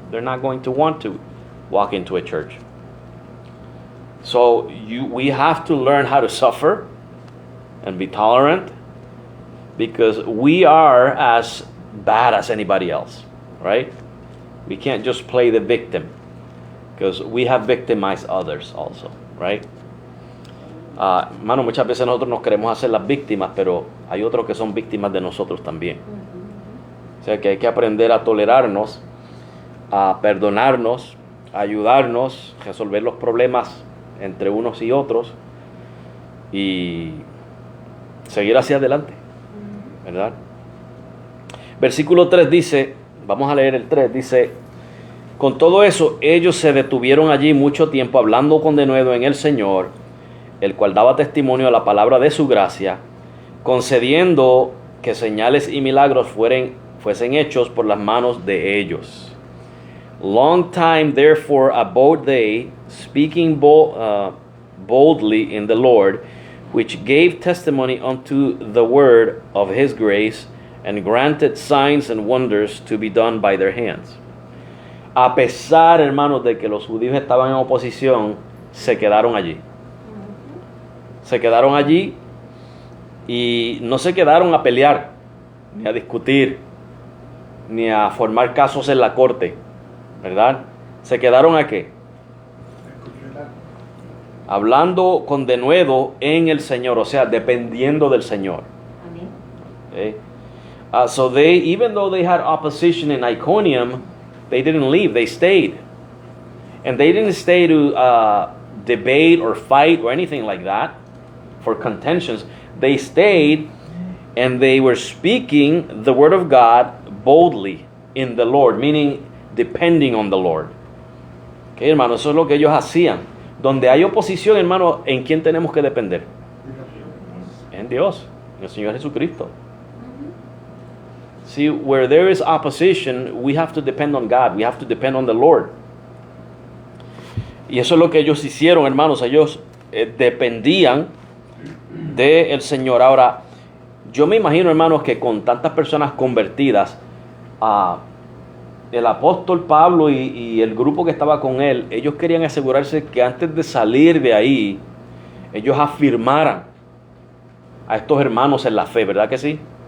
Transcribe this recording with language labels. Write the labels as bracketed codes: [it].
[en] They're not going to want to walk into a church. So we have to learn how to suffer and be tolerant, because we are as bad as anybody else, right? We can't just play the victim, because we have victimized others also, right? [es] Hermano, muchas veces nosotros nos queremos hacer las víctimas, pero hay otros que son víctimas de nosotros también. O sea que hay que aprender a tolerarnos, a perdonarnos, a ayudarnos, a resolver los problemas entre unos y otros y seguir hacia adelante, ¿verdad? Versículo 3 dice, vamos a leer el 3, dice: con todo eso ellos se detuvieron allí mucho tiempo hablando con denuedo en el Señor, el cual daba testimonio a la palabra de su gracia, concediendo que señales y milagros fuesen hechos por las manos de ellos. Long time therefore abode they, speaking boldly in the Lord, which gave testimony unto the word of his grace, and granted signs and wonders to be done by their hands. A pesar, hermanos, de que los judíos estaban en oposición, se quedaron allí. Se quedaron allí y no se quedaron a pelear, ni a discutir, ni a formar casos en la corte, ¿verdad? Se quedaron ¿a qué? Hablando con denuedo en el Señor, o sea, dependiendo del Señor. [en] Okay? So they, even though they had opposition in Iconium, they didn't leave, they stayed. And they didn't stay to debate or fight or anything like that for contentions. They stayed and they were speaking the word of God boldly in the Lord, meaning depending on the Lord. [es] Okay, hermano, eso es lo que ellos hacían. Donde hay oposición, hermano, ¿en quién tenemos que depender? En Dios, en el Señor Jesucristo. [en] See, where there is opposition, we have to depend on God. We have to depend on the Lord. [es] Y eso es lo que ellos hicieron, hermanos. Ellos dependían del Señor. Ahora, yo me imagino, hermanos, que con tantas personas convertidas, el apóstol Pablo y el grupo que estaba con él, ellos querían asegurarse que antes de salir de ahí, ellos afirmaran a estos hermanos en la fe, ¿verdad que sí?